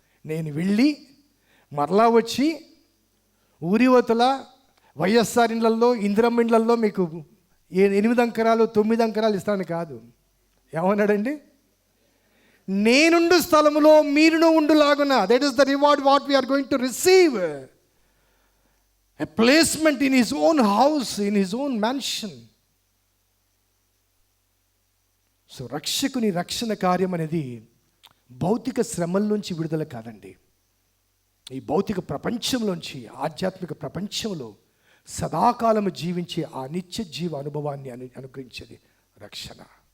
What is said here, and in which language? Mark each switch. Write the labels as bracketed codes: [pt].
[te] నేను వెళ్ళి మరలా వచ్చి ఊరివతల వైఎస్ఆర్ ఇండ్లల్లో, ఇందిరమ్మ ఇండ్లల్లో మీకు 8 అంకరాలు 9 అంకరాలు ఇస్తాను కాదు. ఏమన్నాడండి? నేనుండు స్థలములో మీరును ఉండులాగున. [en] That is the reward what we are going to receive. A placement in his own house, in his own mansion. [te] So రక్షకుని రక్షణ కార్యం అనేది భౌతిక శ్రమల నుంచి విడుదల కాదండి. ఈ భౌతిక ప్రపంచంలోంచి ఆధ్యాత్మిక ప్రపంచంలో సదాకాలము జీవించే ఆ నిత్య జీవ అనుభవాన్ని అనుగ్రహించేది రక్షణ.